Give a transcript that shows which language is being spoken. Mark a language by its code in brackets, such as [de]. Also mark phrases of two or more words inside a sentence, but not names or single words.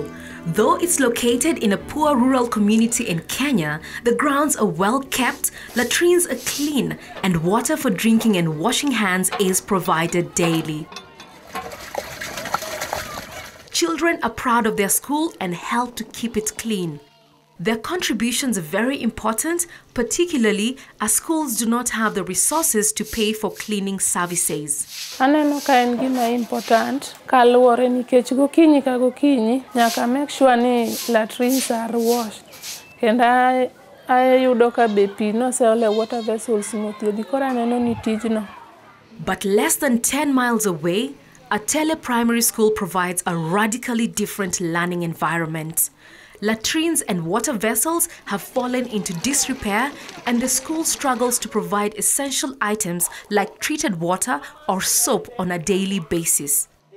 [en] Though it's located in a poor rural community in Kenya, the grounds are well kept, latrines are clean, and water for drinking and washing hands is provided daily. Children are proud of their school and help to keep it clean. Their contributions are very important, particularly as schools do not have the resources to pay for cleaning services. [luo] Aneno ka en gima important kaluwore nikech gokinyi ka gokinyi nyaka [en] make sure [luo] ni [en] latrines are washed. [luo] Kendo ayudo ka be pi noseole [en] water vessels [luo] mothiedhi koro aneno ni tijno. [en] But less than 10 miles away, Atele Primary School provides a radically different learning environment. Latrines and water vessels have fallen into disrepair, and the school struggles to provide essential items like treated water or soap on a daily basis.